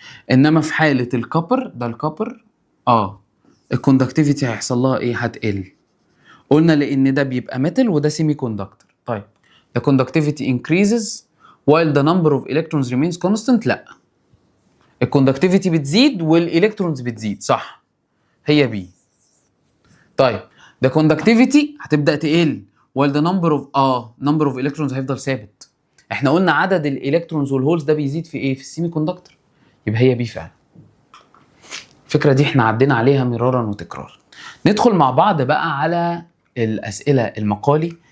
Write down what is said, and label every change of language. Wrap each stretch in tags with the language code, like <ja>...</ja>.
<ar>انما في حالة الكبر ده الكبر الكوندكتيفيتي هيحصل لها ايه؟ هتقل. قلنا لان ده بيبقى ميتال وده سيمي كوندكتور. طيب</ar> <en>the conductivity increases while the number of electrons remains constant.</en> <ar>لا، الكوندكتيفيتي بتزيد والالكترونز بتزيد، صح، هي بي. طيب</ar> <en>the conductivity</en> <ar>هتبدا تقل</ar> <en>while the number of electrons</en> <ar>هيفضل ثابت. احنا قلنا عدد الالكترونز والهولز ده بيزيد في ايه؟ في السيمي كوندكتور، يبقى هي بي فعلا. الفكره دي احنا عدينا عليها مرارا وتكرارا. ندخل مع بعض بقى على الاسئله المقالي.</ar>